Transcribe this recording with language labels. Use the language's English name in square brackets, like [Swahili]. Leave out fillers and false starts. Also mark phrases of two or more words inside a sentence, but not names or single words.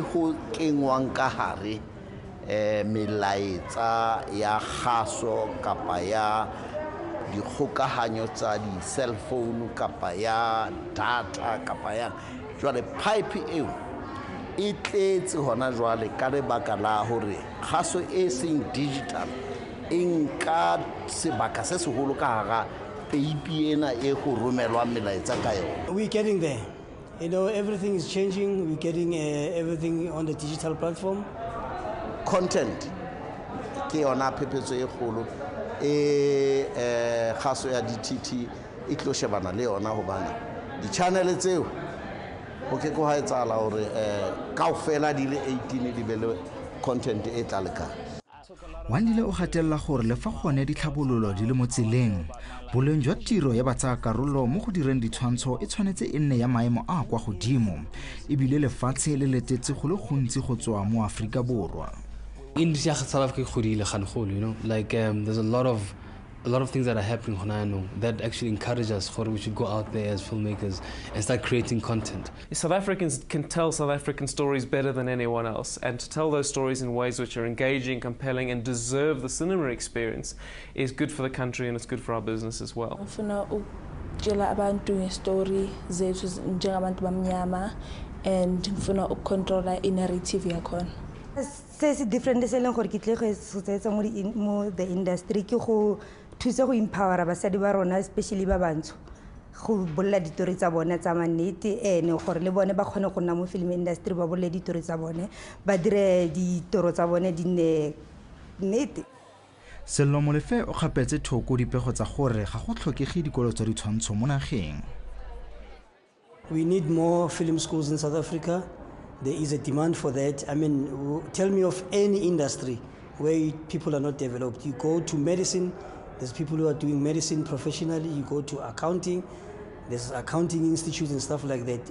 [Southern Sotho] ho kengwang ka hare melaetsa ya kgaso kapa ya dikgokahanyo tsa di-cell phone kapa ya data kapa ya jwale pipe eo e tletse hona jwale ka lebaka la hore kgaso e seng digital e nka sebaka se seholo ka hara peipi ena e go romelwa melaetsa ka yona. [English] We're getting there. You know, everything is changing. We're getting everything on the digital platform. [Southern Sotho] Content ke yona phephetso e kgolo kgaso ya DTT e tlo shebana le yona hobane di-channel tseo ho ke go ha etsala hore kaofela di le 18 di be le content e tla lekana. [Tswana] Wandile o gatella gore le fa gone ditlhabololo di le mo tseleng boleng jwa tiro ya batsayakarolo mo go direng ditshwantsho e tshwanetse e nne ya maemo a kwa godimo ebile lefatshe le letetse go le gontsi go tswa mo Afrika Borwa. [English] In South Africa, you know, like there's a lot of things that are happening that actually encourage us we should go out there as filmmakers and start creating content. South Africans can tell South African stories better than anyone else, and to tell those stories in ways which are engaging, compelling and deserve the cinema experience is good for the country and it's good for our business as well. [Zulu] Story njengabantu bamnyama and ngifuna ukucontrola i-narrative yakhona. [Tswana] Se different se leng gore ke tle go setsa mo [English] the industry [Tswana] ke go thusa go empower basadi ba rona especially ba bantsho go bolla ditori tsa bona tsa mannete ene gore le bone ba kgone go nna mo [English] film industry [Tswana] ba bolle ditori tsa bone ba dire ditoro tsa bone di ne nnete. Sello Molefe o gapetse thoko dipego tsa gore ga go tlhokege dikolo tsa ditshwantsho mo nageng. [English] We need more film schools in South Africa. There is a demand for that. I mean, tell me of any industry where people are not developed. You go to medicine, there's people who are doing medicine professionally. You go to accounting, there's accounting institutes and stuff like that.